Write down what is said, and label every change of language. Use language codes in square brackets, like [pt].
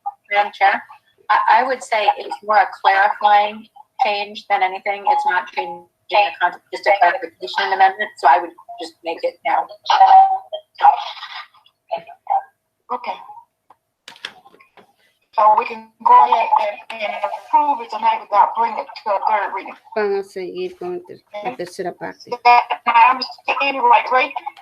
[en] Madam Chair, I would say it's more a clarifying change than anything. It's not changing the content, just a clarification amendment. So I would just make it now. Okay. So we can go ahead and approve it tonight without bringing it to a third reading. [es] Van a seguir con la tercera parte. [en] I'm understanding right?